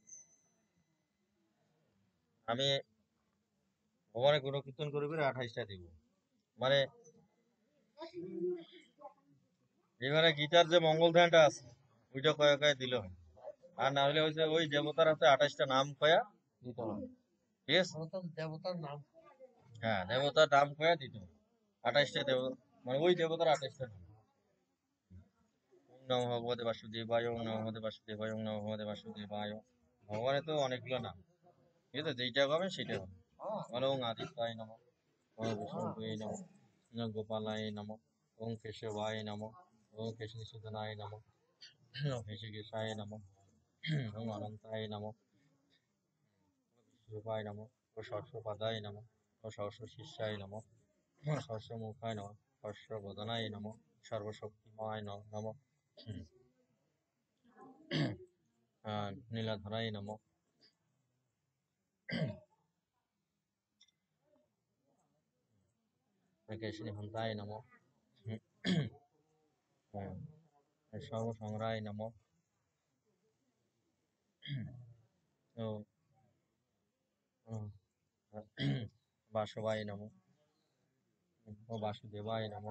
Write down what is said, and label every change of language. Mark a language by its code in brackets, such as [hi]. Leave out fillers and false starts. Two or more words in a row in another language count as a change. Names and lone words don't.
[bn] আমি ভগবানের গুণ কীর্তন করে করে 28টা দিব, মানে এবারে গীতার যে মঙ্গল ধ্যানটা আছে ওইটা কয়ে কয়ে দিলে হয়, আর না হলে হচ্ছে ওই দেবতার হাতে 28টা নাম কয়া দিতে হবে, ঠিক আছে? দেবতার নাম, হ্যাঁ দেবতার নাম কয়া দিতে হবে, 28টা দেবতা, মানে ওই দেবতার 28টা নাম। [sa] ওম নমঃ ভগবতে বাসুদেবায়, ওম নমঃ ভগবতে বাসুদেবায়, ওম নমঃ ভগবতে বাসুদেবায়। [bn] ভগবানের তো অনেকগুলো নাম, ঠিক আছে? যেইটা হবে সেটা হবে। [sa] মানে ওম আদিত্যায় নমঃ, ওম বিষ্ণুয়ে নমঃ, ওম গোপালায় নমঃ, ওম কেশবায় নমঃ, ওম কেশবসূদনায় নমঃ, ওম ঋষিকেশায় নমঃ, ওম অনন্তায় নমঃ, বিষ্ণুপায় নমঃ, ও সহস্রপাদায় নমঃ, ও সহস্র শিষ্যায় নমঃ, ও সহস্রমুখায় নমঃ, সহস্রবদনায় নমঃ, সর্বশক্তিময় নমঃ, নীলাধরায় নমঃ, কেশিহন্তায় নমঃ, সর্বসংগ্রায় নমঃ, ও বাসবায় নমঃ, ও বাসুদেবায় নমঃ।